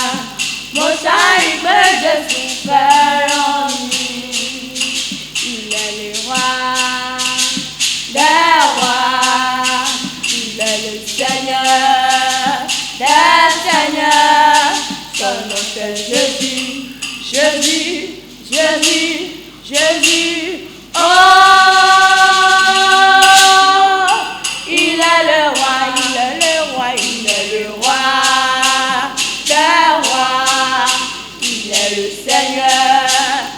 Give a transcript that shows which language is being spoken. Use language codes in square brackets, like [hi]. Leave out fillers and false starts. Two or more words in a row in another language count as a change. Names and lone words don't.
[yo] Mo ṣáà rí pé Jésù fẹ́ràn mi. Ilẹ̀ lè wá, dẹ́ wá. Ilẹ̀ lè sẹ́yẹ, dẹ́ sẹ́yẹ. Sọ̀nà tẹ̀ Jésus, Jésus, Jésus, Jésus. [fr] Oh, il est le roi, il est le roi, il est le roi des rois. Il est le Seigneur